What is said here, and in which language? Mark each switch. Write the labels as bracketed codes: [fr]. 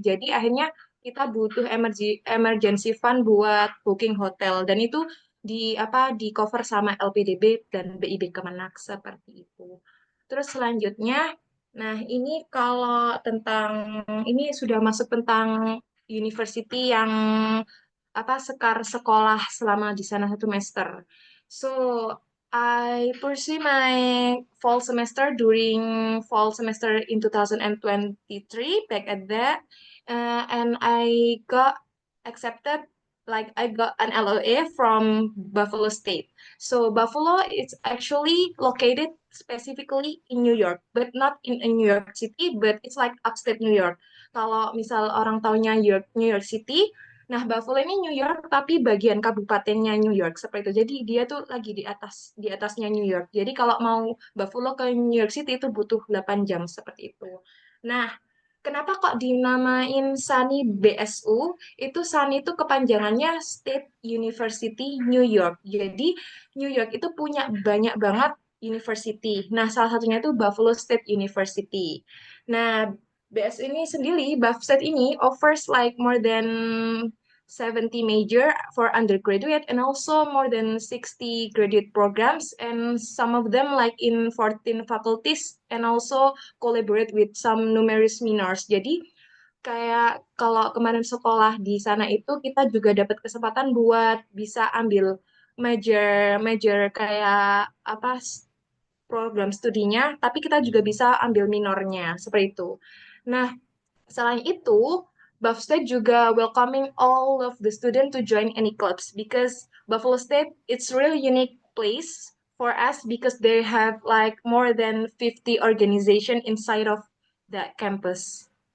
[id] Jadi akhirnya kita butuh emergency fund buat booking hotel dan itu di cover sama LPDB dan BIB Kemenak seperti itu. Terus selanjutnya, nah ini kalau tentang ini sudah masuk tentang university yang apa sekar sekolah selama di sana 1 semester. [en] So I pursue my fall semester during fall semester in 2023 back at that, and I got accepted. Like I got an LOA from Buffalo State. So Buffalo is actually located specifically in New York, but not in New York City, but it's like upstate New York. [id] Kalau misal orang taunya New York City, nah, Buffalo ini New York tapi bagian kabupatennya New York seperti itu. Jadi dia tuh lagi di atasnya New York. Jadi kalau mau Buffalo ke New York City itu butuh 8 jam seperti itu. Nah, kenapa kok dinamain SUNY BSU? Itu SUNY itu kepanjangannya State University New York. Jadi New York itu punya banyak banget university. Nah, salah satunya itu Buffalo State University. Nah, BS ini sendiri, BUFSET ini [en] offers like more than 70 major for undergraduate and also more than 60 graduate programs and some of them like in 14 faculties and also collaborate with some numerous minors. [id] Jadi kayak kalau kemarin sekolah di sana itu kita juga dapat kesempatan buat bisa ambil major major kayak apa program studinya, tapi kita juga bisa ambil minornya seperti itu. Nah, selain itu, [en] Buff State juga welcoming all of the student to join any clubs because Buffalo State it's really unique place for us because they have like more than 50 organization inside of that campus.